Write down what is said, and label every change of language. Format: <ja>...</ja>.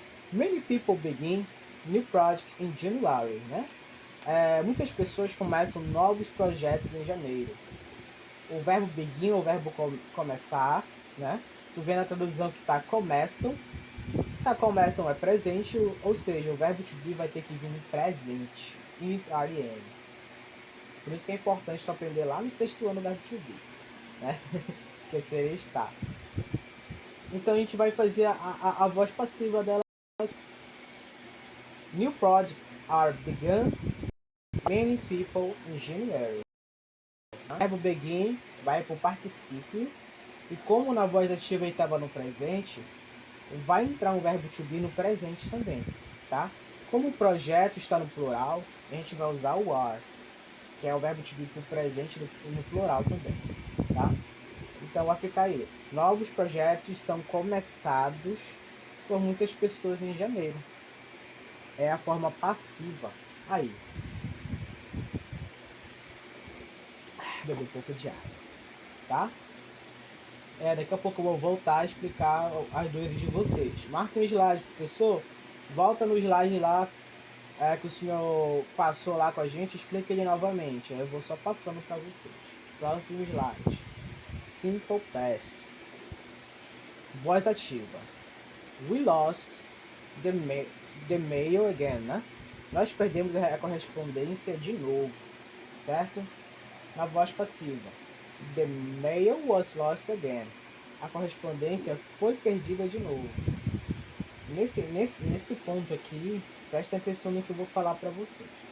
<en>Many people begin new projects in January,</en> <pt>né? Muitas pessoas começam novos projetos em janeiro. O verbo begin, o verbo começar, né? Tu vê na tradução que tá começam. Se tá começam é presente, ou seja, o verbo to be vai ter que vir no presente. Is, are, am. Por isso que é importante tu aprender lá no 6º ano o verbo to be, né? Que seria estar. Então a gente vai fazer a voz passiva dela.</pt> <en>New projects are begun many people in January.</en> <pt>O verbo begin vai para o particípio. E como na voz ativa ele estava no presente, vai entrar um verbo to be no presente também. Tá? Como o projeto está no plural, a gente vai usar o are, que é o verbo to be para o presente no plural também. Tá? Então vai ficar aí. Novos projetos são começados por muitas pessoas em janeiro. É a forma passiva. Aí. Beber um pouco de água. Tá? Daqui a pouco eu vou voltar a explicar as dúvidas de vocês. Marca um slide, professor. Volta no slide lá que o senhor passou lá com a gente. Explica ele novamente. Eu vou só passando para vocês. Próximo slide. Simple past. Voz ativa.</pt> <en>We lost the mail again,</en> <pt>né? Nós perdemos a correspondência de novo, certo? Na voz passiva.</pt> <en>The mail was lost again.</en> <pt>A correspondência foi perdida de novo. Nesse ponto aqui, prestem atenção no que eu vou falar para vocês.</pt>